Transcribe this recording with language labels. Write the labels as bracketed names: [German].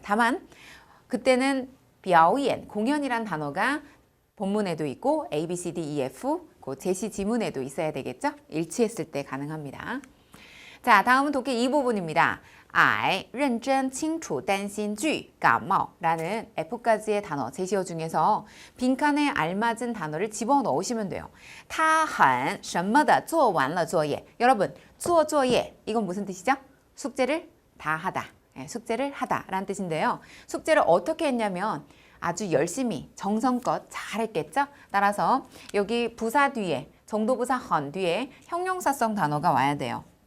[Korean] 다만 그때는 表演, 공연이란 단어가 본문에도 있고 A, B, C, D, E, F 그 제시 지문에도 있어야 되겠죠? 일치했을 때 가능합니다. 자, 다음은 독해 2부분입니다. I, 认真, 清楚, 担心, 惧, 感冒 라는 F까지의 단어 제시어 중에서 빈칸에 알맞은 단어를 집어넣으시면 돼요. [Chinese] 他很什么的做完了作业. [Korean] 여러분, 做作业 이건 무슨 뜻이죠? 숙제를 다 하다. 숙제를 하다 라는 뜻인데요. 숙제를 어떻게 했냐면 아주 열심히 정성껏 잘했겠죠? 따라서 여기 부사 뒤에 정도부사 헌 뒤에 형용사성 단어가 와야 돼요.